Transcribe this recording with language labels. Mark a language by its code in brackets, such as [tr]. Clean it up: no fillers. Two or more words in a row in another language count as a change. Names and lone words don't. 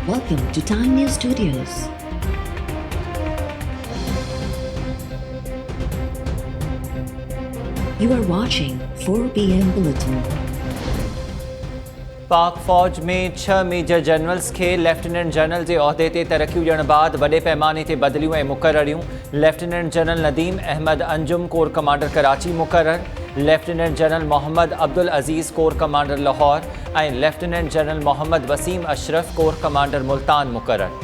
[en] Welcome to Time News Studios. You are watching 4 PM Bulletin. [sd] पाक फ़ौज में 6 [en] major generals [sd] खे [en] lieutenant general [sd] जे उहिदे ते तरक़ियूं ॾियण बाद वॾे पैमाने ते बदिलियूं ऐं मुक़ररियूं। लेफ्टिनेंट जनरल नदीम अहमद अंजुम [en] corps commander [sd] कराची मुक़रर। लेफ्टिनेंट जनरल मोहम्मद अब्दुल अज़ीज़ [en] corps commander [sd] लाहौर ऐं लेफ्टिनेंट जनरल मोहम्मद वसीम अशरफ [en] corps commander [sd] मुल्तान मुक़रर।